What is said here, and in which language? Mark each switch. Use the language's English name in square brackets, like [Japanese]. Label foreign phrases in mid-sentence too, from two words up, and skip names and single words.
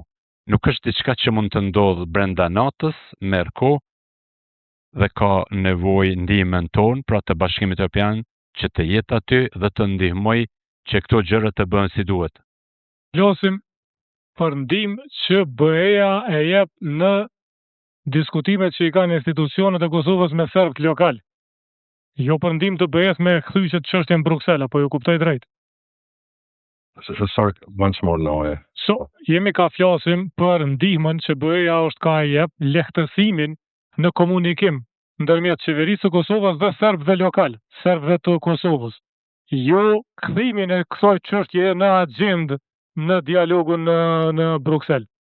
[Albanian] Nuk është diçka që mund të ndodhë brenda natës, merr kohë dhe ka nevojë ndihmën tonë, pra të Bashkimit Evropian, që të jetë aty dhe të ndihmoj që këto gjëra të bëhen si duhet. Flasim për ndihmë që BE-ja e jep në diskutimet që i kanë institucionet e Kosovës me serbët lokal. Jo për ndihmë të BE-s me kthyqet çështjen Bruksel, apo ju kuptoj drejt? [English] Sorry, once more now. So, [Albanian] jemi ka flasim për ndihmën që BE-ja është ka e jep lehtësimin në komunikim ndërmjet qeverisë së Kosovës dhe serbëve lokal, serbëve të Kosovës. Jo kthimin e kësaj çështje në agjendë në dialogun në Bruksel.